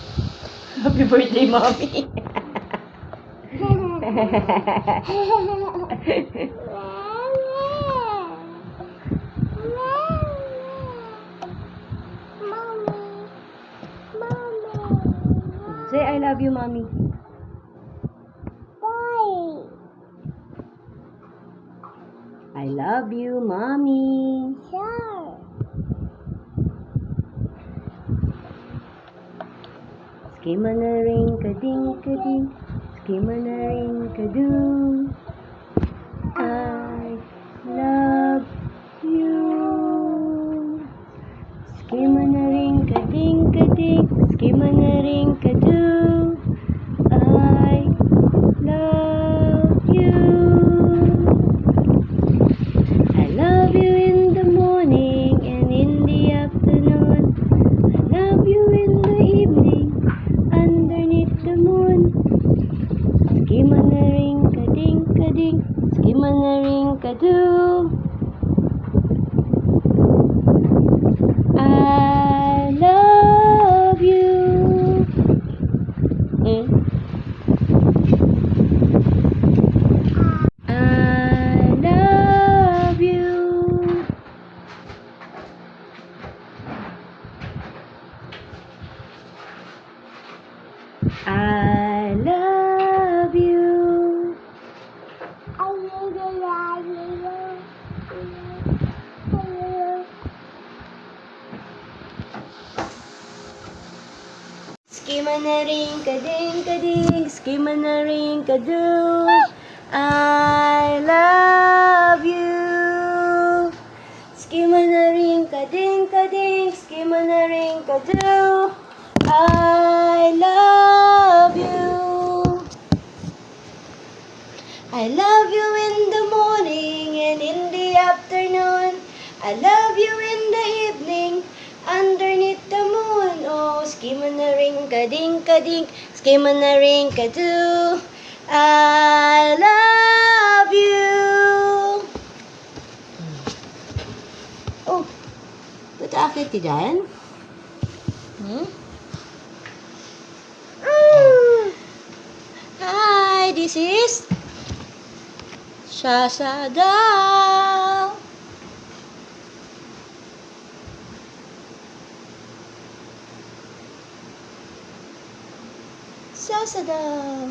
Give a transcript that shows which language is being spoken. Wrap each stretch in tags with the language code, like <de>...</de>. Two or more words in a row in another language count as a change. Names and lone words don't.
<en>Happy birthday, mommy. Say, I love you, mommy. Boy. I love you, mommy. Sure. Skimana-ring-ka-ding-ka-ding, skimana-ring-ka-doo. I love you. Skimana-ring-ka-ding-ka-ding, skimana-ring-ka-doo. I love you. I love you in the morning and in the afternoon. I love you in the evening underneath the moon. Skimana-ring-ka-ding-ka-ding, skimana-ring-ka-doo. I love you. I love you. I love you. Skimana-ring-ka-ding-ka-ding, skimana-ring-ka-doo. I love you. Skimana-ring-ka-ding-ka-ding, skimming-a-ring-a-doo. I love you. I love you in the morning and in the afternoon. I love you in the evening underneath the moon. Oh, skimming-a-ring-a-dink-a-dink, skimming-a-ring-a-doo. I love you.</en> <tl>Oh, ba't aakit ka dyan?</tl> <en>Hi, this is Shasha Doll. Shasha Doll.</en>